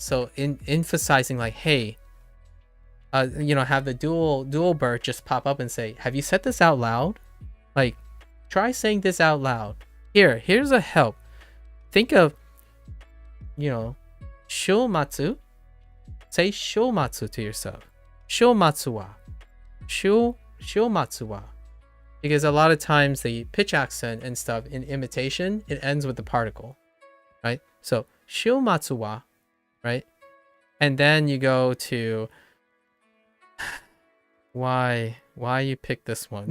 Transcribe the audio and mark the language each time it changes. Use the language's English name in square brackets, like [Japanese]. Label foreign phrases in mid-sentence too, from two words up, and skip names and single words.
[English] So in emphasizing like, hey, you know, have the dual bird just pop up and say, have you said this out loud? Like, try saying this out loud. Here's a help. Think of, you know, shomatsu. Say shomatsu to yourself. [Japanese] 週末は。週末は. [English] Because a lot of times the pitch accent and stuff in imitation, it ends with the particle, right? So [Japanese] 週末は, [English] right? And then you go to why you pick this one?